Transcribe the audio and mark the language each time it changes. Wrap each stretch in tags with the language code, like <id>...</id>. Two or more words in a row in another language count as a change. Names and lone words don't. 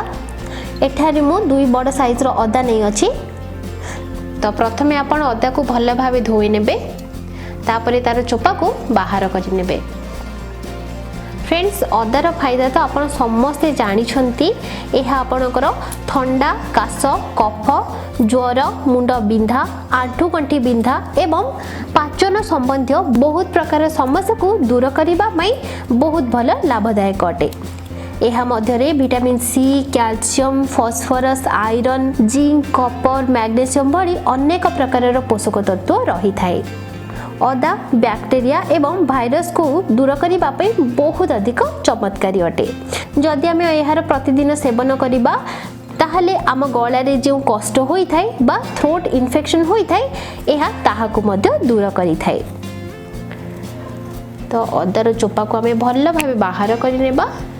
<or>ଏଠାରି ମୁଁ 2 ବଡ଼ ସାଇଜ ରୋ ଅଦା ନୈ ଅଛି। ତ ପ୍ରଥମେ ଆପଣ ଅଦା କୁ ଭଲ ଭାବେ ଧୋଇ ନେବେ, ତାପରେ ତାର ଚୋପା କୁ ବାହାର କରି ନେବେ। फ्रेंड्स, ଅଦାର ଫାଇଦା ତ ଆପଣ ସମସ୍ତେ ଜାଣି ଛନ୍ତି। ଏହା ଆପଣଙ୍କର ଥଣ୍ଡା କାଶ, କଫ, ଜ୍ୱର, ମୁଣ୍ଡ ବିନ୍ଧା, ଆଣ୍ଠୁ ଗଣ୍ଠି ବିନ୍ଧା ଏବଂ ପାଚନ ସମ୍ବନ୍ଧୀ ବହୁତ ପ୍ରକାର ସମସ୍ୟା କୁ ଦୂର କରିବା ପାଇଁ ବହୁତ ଭଲ ଲାଭଦାୟକ ଅଟେ। ଏହା ମଧ୍ୟରେ ଭିଟାମିନ ସି, କ୍ୟାଲସିୟମ, ଫସଫରସ, ଆଇରନ, ଜିଙ୍କ, କପର, ମ୍ୟାଗ୍ନେସିୟମ ଭଳି ଅନେକ ପ୍ରକାର ପୋଷକ ତତ୍ତ୍ୱ ରହି ଥାଏ। ଅଦା ବ୍ୟାକ୍ଟେରିଆ ଏବଂ ଭାଇରସ କୁ ଦୂର କରିବା ପାଇଁ ବହୁତ ଅଧିକ ଚମତ୍କାରୀ ଅଟେ। ଯଦି ଆମେ ଏହାର ପ୍ରତିଦିନ ସେବନ କରିବା ତାହାଲେ ଆମ ଗଳା ରେ ଯେ କଷ୍ଟ ହୋଇ ଥାଏ ବା</or> <en>throat infection</en> <or>ହୋଇ ଥାଏ ଏହା ତାହା କୁ ମଧ୍ୟ ଦୂର କରି ଥାଏ। ତ ଅଦାର ଚୋପା କୁ ଆମେ ଭଲ୍ଲ ଭାବେ ବାହାର କରି ନେବା।</or>